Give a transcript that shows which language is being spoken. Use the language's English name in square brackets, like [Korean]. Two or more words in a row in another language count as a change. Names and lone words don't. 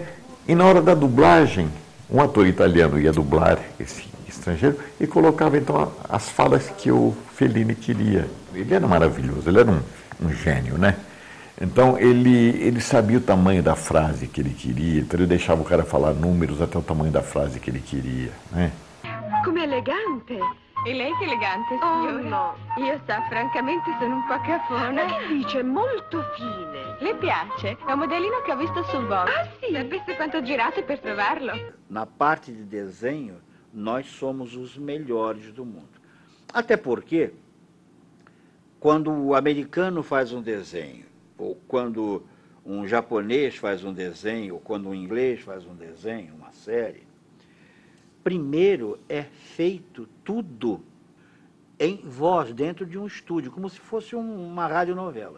[Portuguese] E na hora da dublagem, um ator italiano ia dublar esse estrangeiro e colocava então as falas que o Fellini queria. Ele era maravilhoso, ele era um gênio, né? Então ele sabia o tamanho da frase que ele queria, então ele deixava o cara falar números até o tamanho da frase que ele queria, né? [Italian] Come elegante! E lei che elegante, signora? Oh no, io francamente sono un po' cafona. Ma che dice? Molto fine. Le piace? È un modellino che ho visto sul Vogue. Ah, sì? Sapesse quanto ho girato per trovarlo? [Portuguese] Na parte de desenho, nós somos os melhores do mundo. Até porque, quando o americano faz um desenho, ou quando um japonês faz um desenho, ou quando um inglês faz um desenho, uma série, primeiro é feito tudo em voz, dentro de um estúdio, como se fosse uma radionovela.